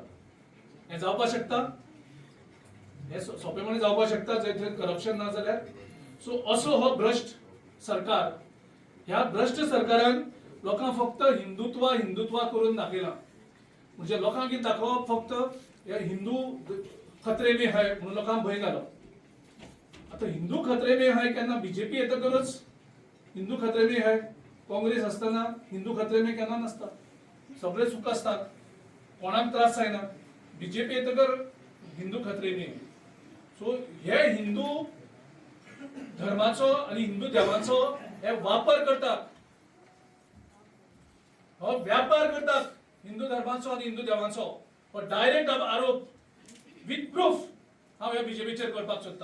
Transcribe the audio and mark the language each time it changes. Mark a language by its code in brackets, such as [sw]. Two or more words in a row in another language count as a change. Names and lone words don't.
[kok] हे जावपाक शकता? हे सोपेपणी जावपाक शकता जर करप्शन ना जाल्यार. सो असो हो भ्रष्ट सरकार, ह्या भ्रष्ट सरकारान लोकांक फक्त हिंदुत्व करून दाखयला. म्हणजे लोकांक कितें दाखोवप फक्त हे [hi] हिंदू खतरे में है [kok] म्हणून लोकांक भंय घालप. आता [hi] हिंदू खतरे में है [kok] केन्ना बीजेपी येतकच [hi] हिंदू खतरे में है, [kok] काँग्रेस असताना [hi] हिंदू खतरे में [kok] केन्ना नासता. सगळे सुख असतात, कोणाक त्रास जायना. [hi] बीजेपी येतकर हिंदू खतरे में. [kok] सो हे हिंदू धर्माचो आणि हिंदू देवाचो हे वापर करतात, हो व्यापार करतात हिंदू धर्माचो आणि हिंदू देवाचो. हो डायरेक्ट आरोप [en] with proof [kok] हांव ह्या बीजेपीचेर करपाक सोदता.